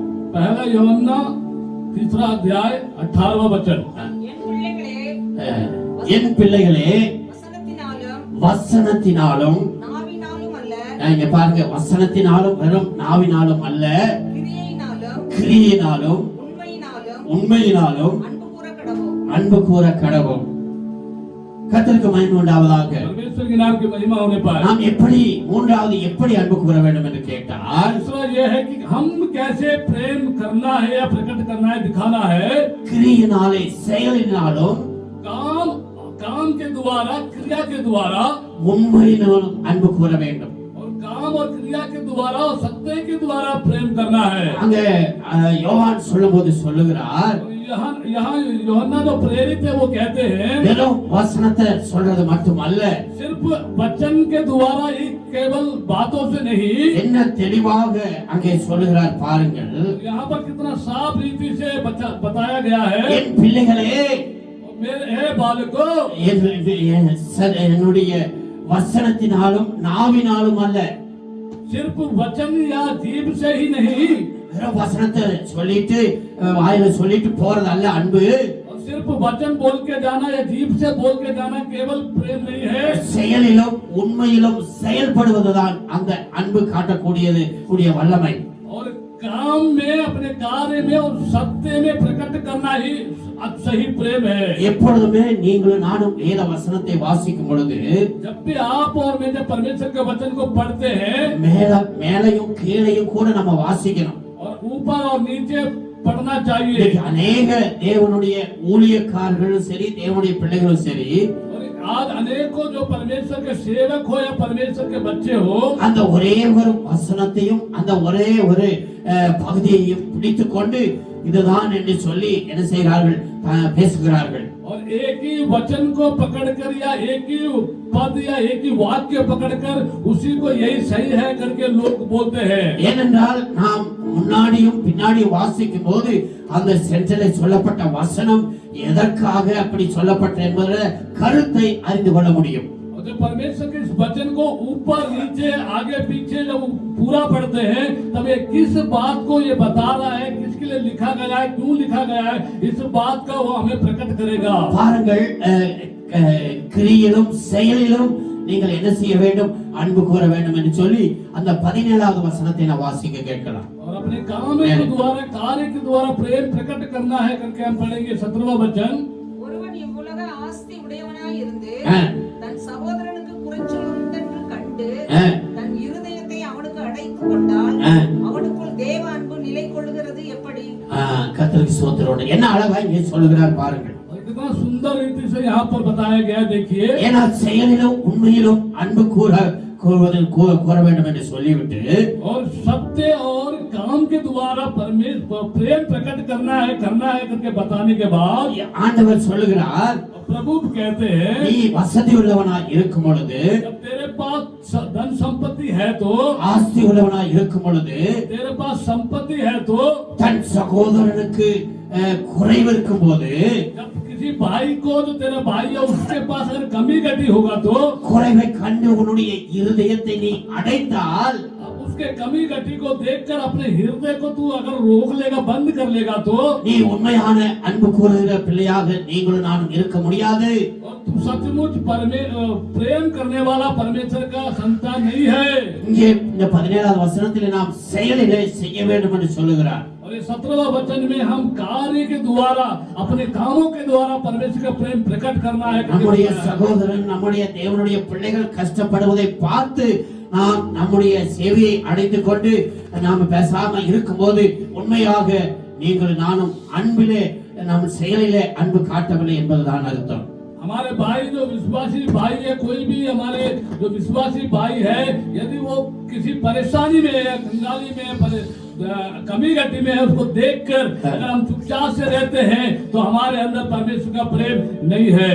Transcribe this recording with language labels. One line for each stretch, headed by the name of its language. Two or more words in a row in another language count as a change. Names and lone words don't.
Hindi: पहला यूहन्ना 3 अध्याय 18वां वचन।
Tamil: என் பிள்ளைகளே, வசனத்தினாலும் வசனத்தினாலும், நாவினாலும் அல்ல, இங்க பாருங்க, வசனத்தினாலும் வெறும் நாவினாலும் அல்ல, கிரியையினாலும் உண்மையினாலும் அன்பு கூற கடவோம். கர்த்தருக்கு மகிமை உண்டாவதாக.
Hindi: परमेश्वर के नाम की महिमा होने पाए।
Tamil: நாம் எப்படி மூன்றாவது எப்படி அன்பு கூற வேண்டும் என்று கேட்டால்,
Hindi: दूसरा यह है कि हम कैसे प्रेम करना है या प्रकट करना है, दिखाना है।
Tamil: கிரியினாலே செயலினாலும்
Hindi: काम के द्वारा, क्रिया के द्वारा,
Tamil: உண்மையினாலும் அன்பு கூற வேண்டும்.
Hindi: और काम और क्रिया के द्वारा और सत्य के द्वारा प्रेम करना है।
Tamil: அங்க யோவான் சொல்லும்போது சொல்லுகிறார்,
Hindi: यहाँ यूहन्ना जो प्रेरित है वो कहते हैं
Tamil: வெறும் வசனத்தை சொல்றது மட்டுமல்ல,
Hindi: सिर्फ वचन के द्वारा ही, केवल बातों से नहीं।
Tamil: என்ன தெளிவாக அங்கே சொல்லுகிறார் பாருங்கள்.
Hindi: यहाँ पर कितना साफ रीति से बताया गया है।
Tamil: என் பிள்ளைகளே,
Hindi: मेरे बालकों,
Tamil: என்னுடைய வசனத்தினாலும் நாவினாலும் அல்ல,
Hindi: सिर्फ वचन या जीभ से ही नहीं,
Tamil: வெறும் வசனத்தை சொல்லிட்டு வாயில சொல்லிட்டு போறது அல்ல அன்பு.
Hindi: और सिर्फ वचन बोल के जाना या जीभ से बोल के जाना केवल प्रेम नहीं है।
Tamil: செயலிலும் உண்மையிலும் செயல்படுவதுதான் அந்த அன்பு காட்டக்கூடியது கூடிய வல்லமை.
Hindi: और काम में अपने कार्य में और सत्य में प्रकट करना ही सही प्रेम है।
Tamil: எப்பொழுதுமே நீங்களும் நானும் வேத வசனத்தை வாசிக்கும் பொழுது
Hindi: जब भी आप और मैं जब परमेश्वर के वचन को पढ़ते हैं
Tamil: மேலையும் கீழையும் கூட நம்ம வாசிக்கணும்.
Hindi: और ऊपर और नीचे पढ़ना चाहिए।
Tamil: இன்னைக்கு அநேக தேவனுடைய ஊழியக்காரர்களும் சரி தேவனுடைய பிள்ளைகளும் சரி
Hindi: और आज अनेकों जो परमेश्वर के सेवक हो या परमेश्वर के बच्चे हो
Tamil: அந்த ஒரே ஒரு வசனத்தையும் அந்த ஒரே ஒரு பகுதியையும் பிடித்துக் கொண்டு இதுதான் என்று சொல்லி என்ன செய்கிறார்கள் பேசுகிறார்கள்.
Hindi: और एक ही वचन को पकड़कर या एक ही पद या एक ही वाक्य पकड़कर उसी को यही सही है करके लोग बोलते हैं।
Tamil: ஏனென்றால் நாம் முன்னாடியும் பின்னாடியும் வாசிக்கும் போது அந்த சென்டரில் சொல்லப்பட்ட வசனம் எதற்காக அப்படி சொல்லப்பட்ட என்பத கருத்தை அறிந்து கொள்ள முடியும்.
Hindi: और जब परमेश्वर के इस वचन को ऊपर नीचे आगे पीछे जब पूरा पढ़ते हैं तब ये किस बात को ये बता रहा है, किसके लिए लिखा गया है, क्यों लिखा गया है, इस बात का वो हमें प्रकट करेगा।
Tamil: பாருங்கள் கிரியிலும் செயலிலும் நீங்கள் என்ன செய்ய வேண்டும், அன்பு கூற வேண்டும் என்று சொல்லி அந்த 17வது வசனத்தை நான் வாசிக்க கேட்கலாம்.
Hindi: और अपने काम के द्वारा कार्य के द्वारा प्रेम प्रकट करना है करके हम पढ़ेंगे 17वां वचन।
Tamil: ஒருவன் இவ்வுலக ஆஸ்தி உடையவனாய் இருந்து தன் சகோதரனுக்கு குறைச்சல் உண்டென்று கண்டு தன் இருதயத்தை அவனுக்கு அடைத்துக் கொண்டால் அவனுக்குள் தேவ அன்பு நிலை கொள்ளுகிறது எப்படி? கர்த்தருக்கு ஸ்தோத்திரம். என்ன அழகா இங்கே சொல்லுகிறார் பாருங்கள்.
Hindi: कितना सुंदर रीति से यहाँ पर बताया गया देखिए।
Tamil: ஏன்னா செயலிலும் உண்மையிலும் அன்பு கூற வேண்டும் என்று சொல்லிவிட்டு
Hindi: और सत्य और काम के द्वारा परमेश्वर प्रेम प्रकट करना है करके बताने के बाद
Tamil: ஆண்டவர் சொல்லுகிறார்,
Hindi: प्रभु कहते हैं
Tamil: நீ வசதி உள்ளவனாய் இருக்கும் பொழுது,
Hindi: जब तेरे पास धन संपत्ति है तो,
Tamil: ஆஸ்தி உள்ளவனாய் இருக்கும் பொழுது,
Hindi: तेरे पास संपत्ति है तो,
Tamil: தன் சகோதரனுக்கு குறைவு இருக்கும் போது,
Hindi: जब किसी भाई को जो तेरा भाई है उसके पास अगर कमी घटी होगा तो,
Tamil: குறைவை கண்டு உன்னுடைய இருதயத்தை நீ அடைத்தால்,
Hindi: उसके कमी घटी को देखकर अपने हृदय को तू अगर रोक लेगा, बंद कर लेगा तो
Tamil: நீ உண்மையான அன்பு கூறுகிற பிள்ளையாக நீங்களும் நானும் இருக்க முடியாது.
Hindi: और तू सचमुच प्रेम करने वाला परमेश्वर का संतान नहीं है।
Tamil: இங்கே இந்த 17வது வசனத்தில் நாம் செயலிலே செய்ய வேண்டும் என்று சொல்லுகிறார்.
Hindi: और ये 17वां वचन में हम कार्य के द्वारा अपने कामों के द्वारा परमेश्वर का प्रेम प्रकट करना है।
Tamil: நம்முடைய சகோதரன் நம்முடைய தேவனுடைய பிள்ளைகள் கஷ்டப்படுவதை பார்த்து நாம் நம்முடைய சேவையை அடைந்து கொண்டு நாம் பேசாம இருக்கும்போது உண்மையாக நீங்கள் நானும் அன்பிலே நம் செயலிலே அன்பு காட்டவில்லை என்பதுதான் அர்த்தம்.
Hindi: हमारे भाई जो विश्वासी भाई है, कोई भी हमारे जो विश्वासी भाई है, यदि वो किसी परेशानी में है, कंगाली में है, कमी घटी में है, उसको देखकर अगर हम चुपचाप से रहते हैं तो हमारे अंदर परमेश्वर का प्रेम नहीं है।